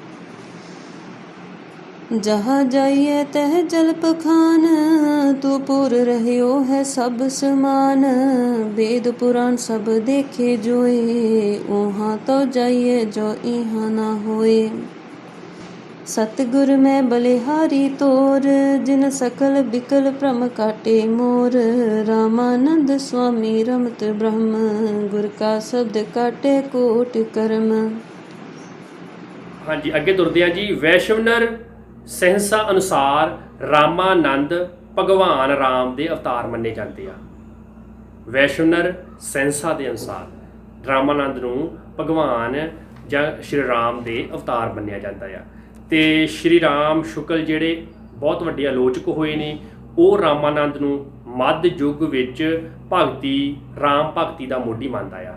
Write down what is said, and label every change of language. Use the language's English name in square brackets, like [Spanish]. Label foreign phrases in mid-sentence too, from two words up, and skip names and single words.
[Hindi] जहाँ जाइए तह जल पखान, तू पुर रहियो है सब समान, वेद पुराण सब देखे जोए, ओहाँ तो जाइए जो इहाँ ना होए। सतगुर में बलिहारी तोर, जिन सकल बिकल भ्रम काटे मोर, रामानंद स्वामी रमत ब्रह्म, गुर का शब्द काटे कोट कर्म। [Punjabi] ਹਾਂ ਜੀ, ਅੱਗੇ ਤੁਰਦੇ ਹੈਂ ਜੀ। वैश्वनर ਸਹਿੰਸਾ ਅਨੁਸਾਰ ਰਾਮਾਨੰਦ ਭਗਵਾਨ ਰਾਮ ਦੇ ਅਵਤਾਰ ਮੰਨੇ ਜਾਂਦੇ ਆ। ਵੈਸ਼ਨਰ ਸਹਿੰਸਾ ਦੇ ਅਨੁਸਾਰ ਰਾਮਾਨੰਦ ਨੂੰ ਭਗਵਾਨ ਜਾਂ ਸ਼੍ਰੀ ਰਾਮ ਦੇ ਅਵਤਾਰ ਮੰਨਿਆ ਜਾਂਦਾ ਆ। ਤੇ ਸ਼੍ਰੀ ਰਾਮ ਸ਼ੁਕਲ ਜਿਹੜੇ ਬਹੁਤ ਵੱਡੇ ਆਲੋਚਕ ਹੋਏ ਨੇ, ਉਹ ਰਾਮਾਨੰਦ ਨੂੰ ਮੱਧ ਯੁੱਗ ਵਿੱਚ ਭਗਤੀ ਰਾਮ ਭਗਤੀ ਦਾ ਮੋਢੀ ਮੰਨਦਾ ਆ।